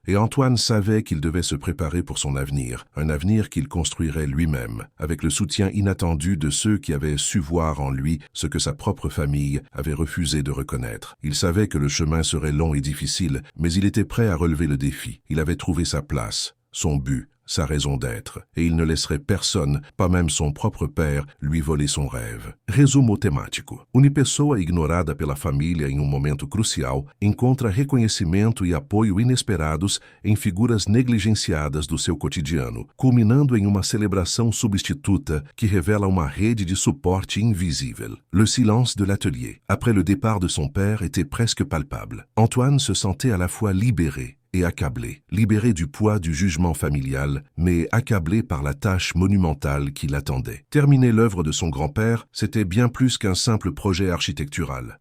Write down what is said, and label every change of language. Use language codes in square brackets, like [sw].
[fr] Et Antoine savait qu'il devait se préparer pour son avenir, un avenir qu'il construirait lui-même, avec le soutien inattendu de ceux qui avaient su voir en lui ce que sa propre famille avait refusé de reconnaître. Il savait que le chemin serait long et difficile, mais il était prêt à relever le défi. Il avait trouvé sa place, son but, sa raison d'être, et il ne laisserait personne, pas même son propre père, lui voler son rêve. [pt] Resumo temático. Uma pessoa ignorada pela família em momento crucial encontra reconhecimento e apoio inesperados em figuras negligenciadas do seu cotidiano, culminando em uma celebração substituta que revela uma rede de suporte invisível. [fr] Le silence de l'atelier, après le départ de son père, était presque palpable. Antoine se sentait à la fois libéré et accablé, libéré du poids du jugement familial, mais accablé par la tâche monumentale qui l'attendait. Terminer l'œuvre de son grand-père, c'était bien plus qu'un simple projet architectural.